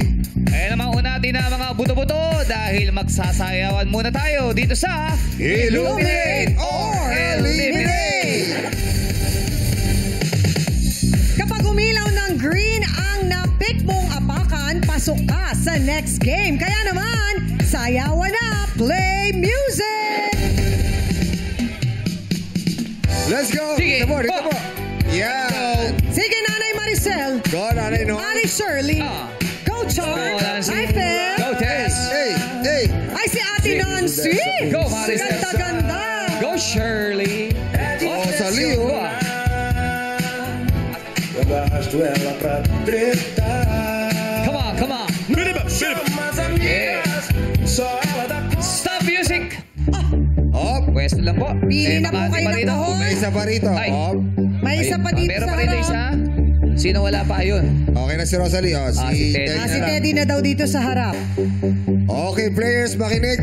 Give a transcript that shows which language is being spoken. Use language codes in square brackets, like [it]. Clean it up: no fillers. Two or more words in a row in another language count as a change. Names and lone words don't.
[tl] Ayan naman una natin na mga buto-buto dahil magsasayawan muna tayo dito sa [en] Illuminate or Eliminate! [tl] Kapag umilaw ng green ang na-pick mong apakan, pasok ka sa [en] next game. [tl] Kaya naman, sayawan na, [en] play music! Let's go! [tl] Sige. Dito po. Yeah! Sige, Nanay Maricel. Go, nanay, no? Nanay Shirley. Go, Char. Hi, Fel. Go, Tess! Hey! Ay, si Ate Nancy. Go, Maricel. Ganda-ganda. Go, Shirley! sa Leo. Go, ah. [pt] Arrasto ela pra treta. [en] Come on! [pt] Chama as amigas, só ela dá [en] Stop music! [tl] Pwesto lang po. Pili na po makati kayo pa ng rito. kahon. May isa pa rito. Ay. May isa pa dito Meron sa pa rito harap. isa. Sino wala pa? Ayun. Okay na si Rosalie. si Teddy. Si Teddy na daw dito sa harap. Okay, players, makinig.